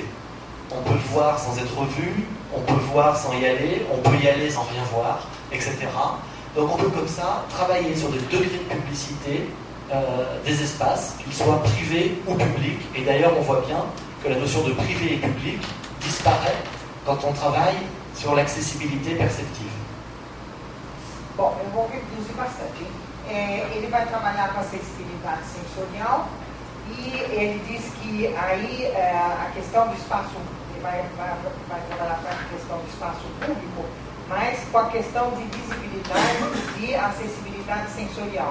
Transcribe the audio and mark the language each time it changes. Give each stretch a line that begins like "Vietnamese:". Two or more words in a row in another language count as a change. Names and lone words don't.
French: On peut le voir sans être vu, on peut le voir sans y aller, on peut y aller sans rien voir, etc. Donc on peut comme ça travailler sur des degrés de publicité des espaces, qu'ils soient privés ou publics. Et d'ailleurs on voit bien que la notion de privé et public disparaît quand on travaille sur l'accessibilité perceptive.
Portuguese: Bom, eu vou reduzir bastante. Ele vai trabalhar com a acessibilidade sensorial e ele diz que aí a questão do espaço, ele vai trabalhar com a questão do espaço público, mas com a questão de visibilidade e acessibilidade sensorial.